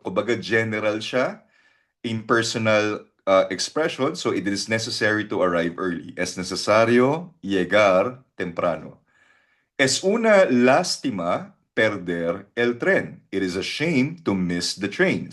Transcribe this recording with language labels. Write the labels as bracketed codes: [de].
[tl] Kumbaga general siya, [en] impersonal expression, so it is necessary to arrive early. [es] Es necesario llegar temprano. Es una lástima perder el tren. [en] It is a shame to miss the train.